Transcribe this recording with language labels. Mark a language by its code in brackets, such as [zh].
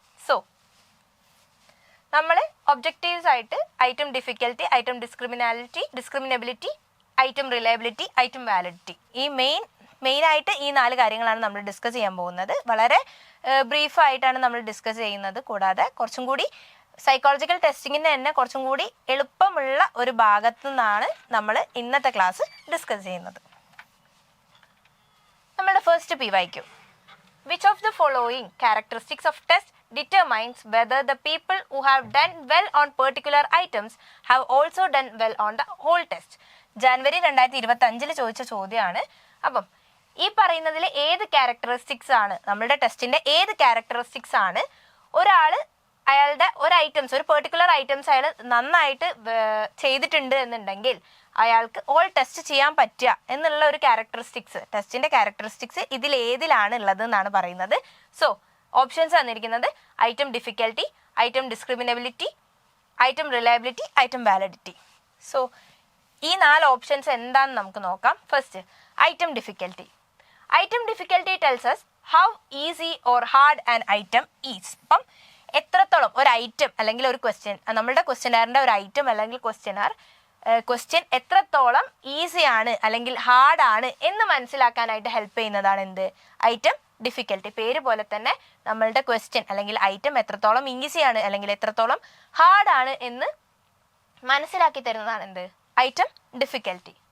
[ml] So നമ്മൾ objectives ആയിട്ട് item difficulty, item ഡിസ്ക്രിമിനബിലിറ്റി, item reliability, item validity, ഈ മെയിനായിട്ട് ഈ 4 കാര്യങ്ങളാണ് നമ്മൾ ഡിസ്കസ് ചെയ്യാൻ പോകുന്നത്. വളരെ ബ്രീഫായിട്ടാണ് നമ്മൾ ഡിസ്കസ് ചെയ്യുന്നത്. കൂടാതെ കുറച്ചും കൂടി സൈക്കോളജിക്കൽ ടെസ്റ്റിങ്ങിന് തന്നെ കുറച്ചും കൂടി എളുപ്പമുള്ള ഒരു ഭാഗത്തു നിന്നാണ് നമ്മൾ ഇന്നത്തെ ക്ലാസ് ഡിസ്കസ് ചെയ്യുന്നത്. നമ്മുടെ first PYQ. [en] Which of the following characteristics of test determines whether the people who have done well on particular items have also done well on the whole test? [ml] ജനുവരി 2025 ചോദിച്ച ചോദ്യമാണ്. അപ്പം ഈ പറയുന്നതിൽ ഏത് ക്യാരക്ടറിസ്റ്റിക്സ് ആണ്, നമ്മളുടെ ടെസ്റ്റിൻ്റെ ഏത് ക്യാരക്ടറിസ്റ്റിക്സ് ആണ് അയാളുടെ ഒരു പെർട്ടിക്കുലർ ഐറ്റംസ് അയാൾ നന്നായിട്ട് ചെയ്തിട്ടുണ്ട് എന്നുണ്ടെങ്കിൽ അയാൾക്ക് ഓൾ ടെസ്റ്റ് ചെയ്യാൻ പറ്റുക എന്നുള്ള ഒരു ക്യാരക്ടറിസ്റ്റിക്സ്, ടെസ്റ്റിൻ്റെ ക്യാരക്ടറിസ്റ്റിക്സ് ഇതിലേതിലാണ് ഉള്ളത് എന്നാണ് പറയുന്നത്. സോ ഓപ്ഷൻസ് തന്നിരിക്കുന്നത് item difficulty, item ഡിസ്ക്രിമിനബിലിറ്റി, item reliability, item validity. So ഈ 4 ഓപ്ഷൻസ് എന്താണെന്ന് നമുക്ക് നോക്കാം. First item difficulty. [en] Item difficulty tells us how easy or hard an item is. [ml] അപ്പം എത്രത്തോളം ഒരു ഐറ്റം അല്ലെങ്കിൽ ഒരു ക്വസ്റ്റ്യൻ, നമ്മളുടെ ക്വസ്റ്റ്യനാറിൻ്റെ ഒരു ഐറ്റം അല്ലെങ്കിൽ ക്വസ്റ്റ്യൻ എത്രത്തോളം ഈസി ആണ് അല്ലെങ്കിൽ ഹാർഡ് ആണ് എന്ന് മനസ്സിലാക്കാനായിട്ട് ഹെൽപ്പ് ചെയ്യുന്നതാണ് എന്ത്, ഐറ്റം ഡിഫിക്കൽറ്റി. പേര് പോലെ തന്നെ നമ്മളുടെ ക്വസ്റ്റ്യൻ അല്ലെങ്കിൽ ഐറ്റം എത്രത്തോളം ഈസിയാണ് അല്ലെങ്കിൽ എത്രത്തോളം ഹാർഡ് ആണ് എന്ന് മനസ്സിലാക്കി തരുന്നതാണ് എന്ത്, ഐറ്റം ഡിഫിക്കൽറ്റി.